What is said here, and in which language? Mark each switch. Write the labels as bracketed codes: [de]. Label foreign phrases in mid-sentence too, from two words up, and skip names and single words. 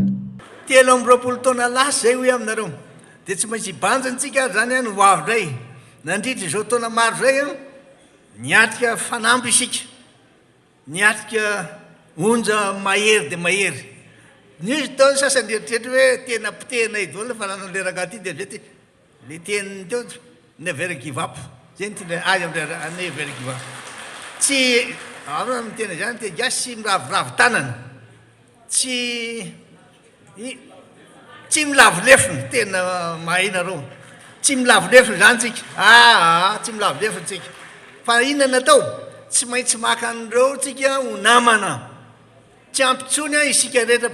[mg] 20 taona lasa zay hoy aminareo de tsy maintsy banjantsika zany a no avy ndray nandritra zao taona maro zay a niatrika fanamby isika niatrika onja mahery de mahery nisy tao sasany eritreritry hoe tena pitenay daholo fa nanao le rangaty de vety le teniny teo [en] never give up [mg] zay nytena azy am'le [en] never give up [mg] tsy aro mitena zany te gasy miravoravo tanana tsy milavolefony tena mahainareo tsy milavolefony zany tsika tsy milavolefony tsika fa inona natao tsy maintsy maka an'ireo tsika ho namana tsy ampitsony a isika rehetra